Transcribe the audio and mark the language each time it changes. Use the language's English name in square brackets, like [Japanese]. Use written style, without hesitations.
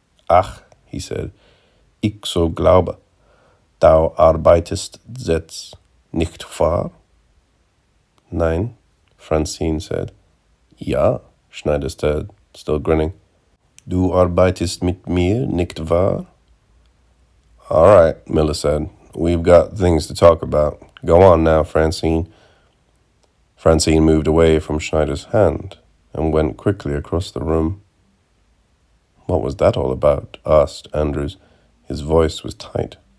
[German] Ach, [English] he said, [German] ich so glaube, du arbeitest jetzt nicht wahr? [English] Nein, Francine said. Ja, Schneider said, still grinning. [German] Du arbeitest mit mir, nicht wahr? [English] All right, Miller said. We've got things to talk about. Go on now, Francine. Francine moved away from Schneider's hand and went quickly across the room. What was that all about? Asked Andrews. His voice was tight.